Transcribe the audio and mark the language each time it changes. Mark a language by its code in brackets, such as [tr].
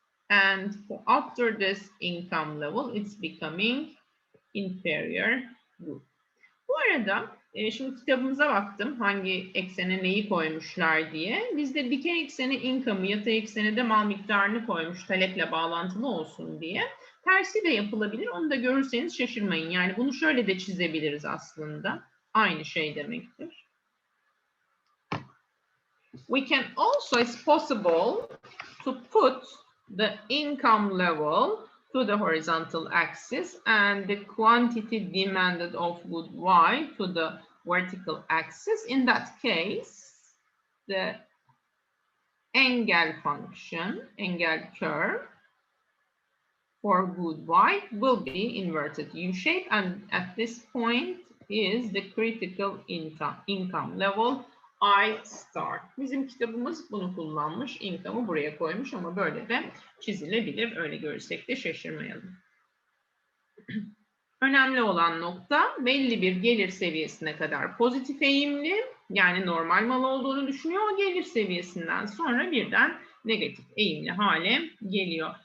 [en] And after this income level, it's becoming inferior good. [tr] Bu arada şimdi kitabımıza baktım hangi eksene neyi koymuşlar diye. Bizde dikey eksene income'ı, yatay eksene de mal miktarını koymuş taleple bağlantılı olsun diye. Tersi de yapılabilir. Onu da görürseniz şaşırmayın. Yani bunu şöyle de çizebiliriz aslında. Aynı şey demektir. [en] We can also, it's possible to put the income level to the horizontal axis and the quantity demanded of good Y to the vertical axis. In that case, the engel function, engel curve for good Y will be inverted U-shape, and at this point is the critical income level I star. [tr] Bizim kitabımız bunu kullanmış. Income'ı buraya koymuş ama böyle de çizilebilir. Öyle görürsek de şaşırmayalım. Önemli olan nokta belli bir gelir seviyesine kadar pozitif eğimli, yani normal mal olduğunu düşünüyor. O gelir seviyesinden sonra birden negatif eğimli hale geliyor.